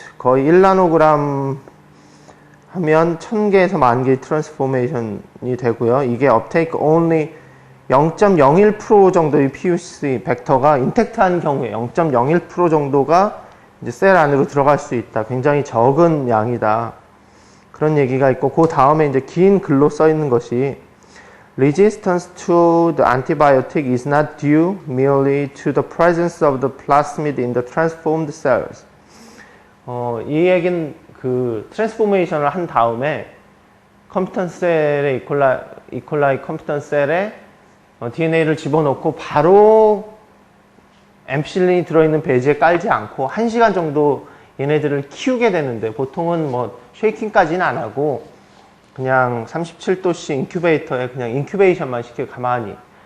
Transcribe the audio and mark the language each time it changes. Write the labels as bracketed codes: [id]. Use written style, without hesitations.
[ko] 거의 1나노그램 하면 1000개에서 10,000개의 트랜스포메이션이 되고요. 이게 [en] uptake only [ko] 0.01% 정도의 PUC 벡터가 인텍트한 경우에 0.01% 정도가 이제 셀 안으로 들어갈 수 있다. 굉장히 적은 양이다. 그런 얘기가 있고, 그 다음에 이제 긴 글로 써 있는 것이 [en] Resistance to the antibiotic is not due merely to the presence of the plasmid in the transformed cells. [ko] 이 얘기는 그 트랜스포메이션을 한 다음에 컴퓨터 셀에 이콜라이 컴퓨터 셀에 DNA를 집어넣고 바로 엠피실린이 들어있는 배지에 깔지 않고 1시간 정도 얘네들을 키우게 되는데, 보통은 뭐 쉐이킹까지는 안 하고 그냥 37도씨 인큐베이터에 그냥 인큐베이션만 시켜요. 가만히.